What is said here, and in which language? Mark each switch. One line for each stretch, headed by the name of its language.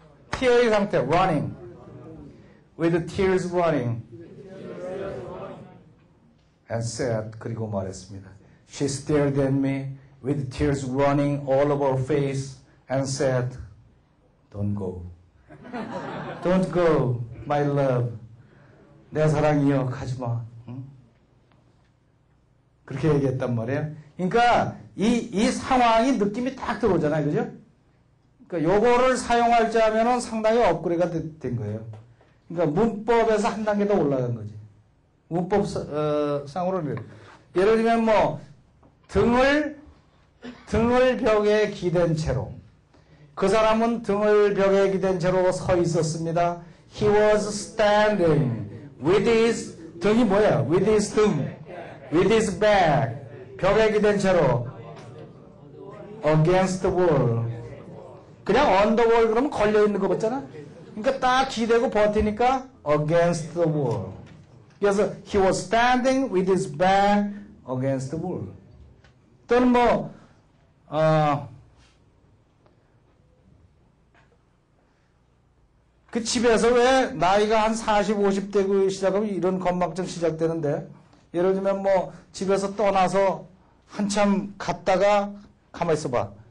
Korean: tear의 상태
English: running. with tears running. and said
Korean: 그리고 말했습니다.
English: She stared at me with tears running all over her face and said, Don't go. Don't go, my love.
Korean: 내 사랑이여, 가지마. 응? 그렇게 얘기했단 말이에요. 그러니까 이 상황이 느낌이 딱 들어오잖아요. 그죠? 그러니까 요거를 사용할 줄 하면은 상당히 업그레이드가 된 거예요. 그러니까 문법에서 한 단계 더 올라간 거지. 문법 상으로는 예를 들면 뭐 등을 벽에 기댄 채로 그 사람은 등을 벽에 기댄 채로 서 있었습니다.
English: He was standing with his
Korean: 등이 뭐야?
English: with his 등 with his back
Korean: 벽에 기댄 채로
English: against the wall
Korean: 그냥
English: on the wall
Korean: 그러면 걸려 있는 거 같잖아. 그러니까 딱 기대고 버티니까
English: against the wall. 그래서 he was standing with his back against the wall.
Korean: 또는 뭐 그 집에서 왜 나이가 한 40, 50대 그 시작하면 이런 건망증 시작되는데 예를 들면 뭐 집에서 떠나서 한참 갔다가 가만히 있어봐.